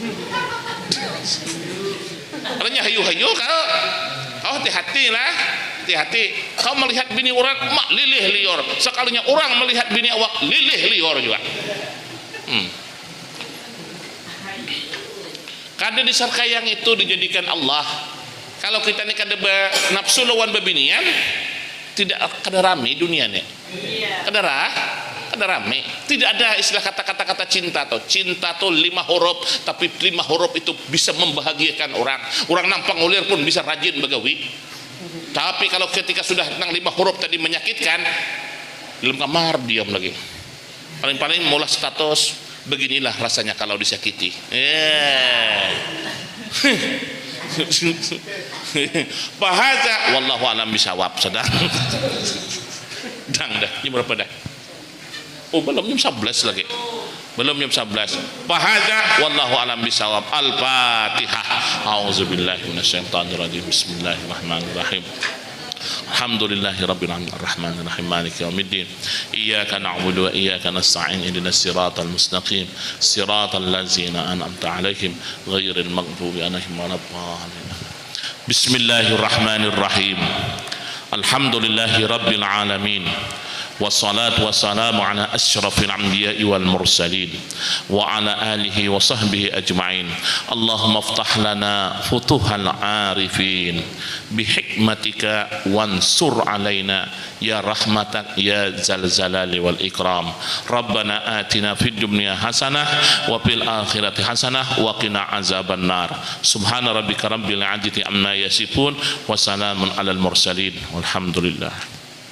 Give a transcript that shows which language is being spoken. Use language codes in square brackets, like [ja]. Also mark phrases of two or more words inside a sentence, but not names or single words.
[bjn] Artinya hayu-hayu kau hati-hati lah, hati-hati kau melihat bini orang mak lilih liur, sekalinya orang melihat bini awak lilih liur juga. [id] Kada disangka yang itu dijadikan Allah. [bjn] Kalau kita ni kada nafsu lawan bebinian tidak kada rame dunia ni. Kada rame. [id] Tidak ada istilah kata-kata cinta tuh. Cinta tuh 5 huruf, tapi 5 huruf itu bisa membahagiakan orang. Orang nampang ulir pun bisa rajin begawi. Tapi kalau ketika sudah nang 5 huruf tadi menyakitkan, dalam kamar diam lagi. Paling-paling mula status beginilah rasanya kalau disakiti. [ar] فهذا والله أعلم بالصواب sedang. [id] Dah ini berapa dah? Oh belum jam 11 lagi. Belum jam 11. [ar] فهذا والله أعلم بالصواب. الفاتحة. أعوذ بالله من الشيطان الرجيم. بسم الله الرحمن الرحيم. الحمد لله رب العالمين الرحمن الرحيم مالك يوم الدين إياك نعبد وإياك نستعين اهدنا الصراط المستقيم صراط الذين أنعمت عليهم غير المغضوب عليهم ولا الضالين. بسم الله الرحمن الرحيم. الحمد لله رب العالمين والصلاة والسلام على أشرف الأنبياء والمرسلين وعلى آله وصحبه أجمعين. اللهم افتح لنا فتوح العارفين بحكمتك وانشر علينا يا رحمتك يا ذا الجلال والإكرام. ربنا آتنا في الدنيا حسنة وفي الآخرة حسنة وقنا عذاب النار. سبحان ربك رب العزة عما يصفون وسلام على المرسلين والحمد لله.